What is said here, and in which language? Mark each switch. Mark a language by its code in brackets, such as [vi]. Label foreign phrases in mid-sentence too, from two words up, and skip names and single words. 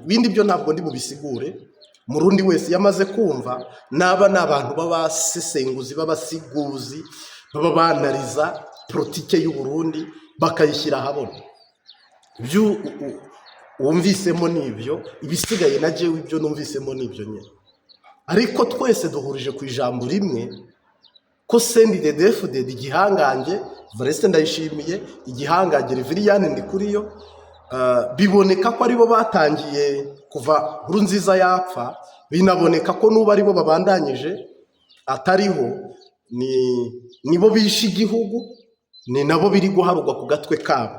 [rn] Bindi byo ntabwo ndi bubisigure. Murundi wese yamaze kumva, naba n'abantu b'abasesenguzi b'abasiguzi baba banariza politike y'u Burundi bakayishyira ahabona. Ibyo wumvisemo nibyo, ibisigaye na jewe ibyo numvisemo nibyo nyine. Ariko twese duhurije ku ijambo rimwe ko CNDD-FDD igihangange Evariste Ndayishimiye, igihangange Reveriyane Ndikuriyo, biboneka ko aribo batangiye kuva Nkurunziza yapfa, binaboneka ko nuba aribo babandanyije atariho, nibo bishe igihugu, ni nabo biri guharugwa ku gatwe kabo.